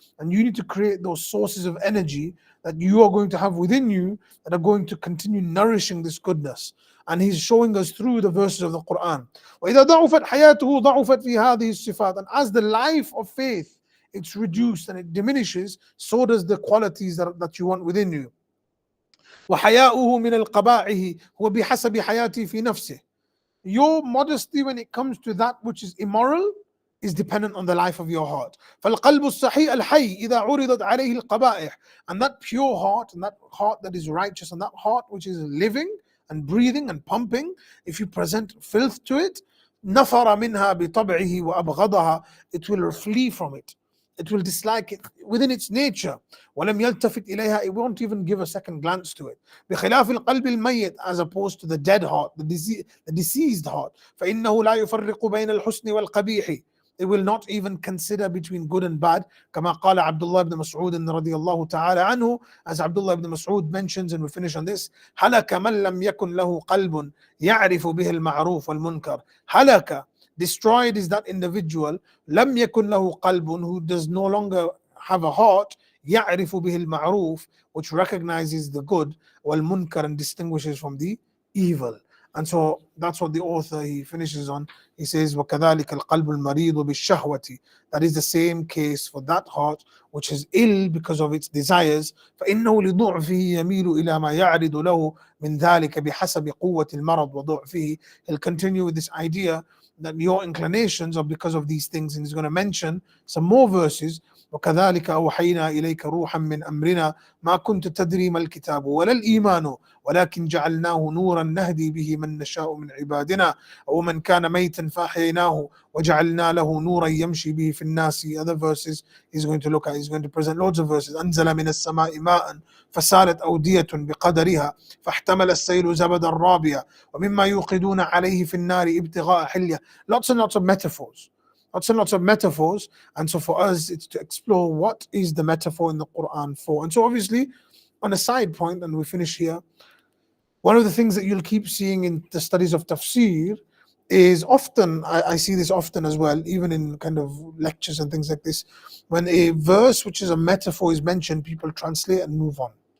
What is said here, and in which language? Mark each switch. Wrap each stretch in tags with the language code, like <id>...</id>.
<en>And you need to create those sources of energy that you are going to have within you that are going to continue nourishing this goodness. And he's showing us through the verses of the Quran.</en> <ar>وَإِذَا ضَعُفَتْ حَيَاتُهُ ضَعُفَتْ فِي هَذِهِ الصِّفَاتِ.</ar> <en>And as the life of faith, it's reduced and it diminishes, so does the qualities that you want within you.</en> <ar>وحياؤه من القبائح هو بحسب حياتي في نفسه.</ar> <en>Your modesty when it comes to that which is immoral is dependent on the life of your heart.</en> <ar>فالقلب الصحيح الحي إذا عرضت عليه القبائح.</ar> <en>And that pure heart, and that heart that is righteous, and that heart which is living and breathing and pumping, if you present filth to it,</en> <ar>نفر منها بطبعه وأبغضها,</ar> <en>it will flee from it. It will dislike it within its nature.</en> <ar>ولم يلتفت إليها,</ar> <en>it won't even give a second glance to it.</en> <ar>بخلاف القلب الميت,</ar> <en>as opposed to the dead heart, the deceased heart.</en> <ar>فإنه لا يفرق بين الحسن والقبيح.</ar> <en>It will not even consider between good and bad.</en> <ar>كما قال عبد الله بن مسعود رضي الله تعالى عنه,</ar> <en>as Abdullah ibn Mas'ud mentions, and we finish on this:</en> <ar>هلك من لم يكن له قلب يعرف به المعروف والمنكر.</ar> <en>هلك, destroyed is that individual,</en> <ar>لم يكن له قلب,</ar> <en>who does no longer have a heart,</en> <ar>يعرف به المعروف,</ar> <en>which recognizes the good, والمنكر, and distinguishes from the evil. And so that's what the author, he finishes on. He says,</en> <ar>وَكَذَلِكَ الْقَلْبُ الْمَرِيضُ بِالشَّهْوَةِ.</ar> <en>That is the same case for that heart which is ill because of its desires.</en> <ar>فَإِنَّهُ لِضُعْفِهِ يَمِيلُ إِلَى مَا يَعْرِضُ لَهُ مِنْ ذَلِكَ بِحَسَبِ قُوَّةِ الْمَرَضِ وَضُعْفِهِ.</ar> <en>He'll continue with this idea that your inclinations are because of these things, and he's going to mention some more verses.</en> <ar>وكذلك أوحينا إليك روحا من أمرنا ما كنت تدري ما الكتاب ولا الإيمان ولكن جعلناه نورا نهدي به من نشاء من عبادنا أو من كان ميتا فأحييناه وجعلنا له نورا يمشي به في الناس.</ar> <en>Other verses he's going to look at, he's going to present loads of verses.</en> <ar>أنزل من السماء ماء فسالت أودية بقدرها فاحتمل السيل زبدا رابيا ومما يوقدون عليه في النار ابتغاء حلية.</ar> <en>Lots and lots of metaphors. Lots and lots of metaphors. And so for us, it's to explore what is the metaphor in the Quran for. And so obviously, on a side point, and we finish here, one of the things that you'll keep seeing in the studies of tafsir is often, I see this often as well, even in kind of lectures and things like this, when a verse which is a metaphor is mentioned, people translate and move on.</en>